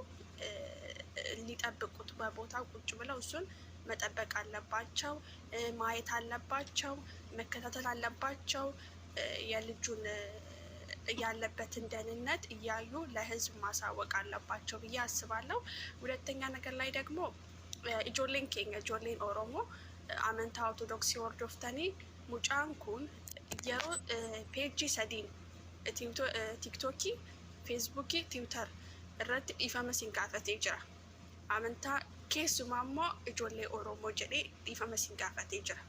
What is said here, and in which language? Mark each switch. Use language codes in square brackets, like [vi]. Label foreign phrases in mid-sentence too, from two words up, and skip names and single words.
[am] ሊጠብቁት በቦታ ቁጭ ብለው እሱን መጠበቅ አለባቸው። ማየት አለባቸው። መከታተል አለባቸው። የልጁን ያለበትን ደህንነት እያዩ ለህዝብ ማሳወቅ አለባቸው ብዬ አስባለሁ። ሁለተኛ ነገር ላይ ደግሞ [om] ijoolleen keenya ijoolleen Oromoo amantaa ortodoksii hordoftanii mucaan kun yeroo peejii sadiin tiiktookii, feesbuukii, tiwiitar irratti dhiifama siin gaafatee jira. Amantaa keessumaa immoo ijoollee Oromoo jedhee dhiifama siin gaafatee jira.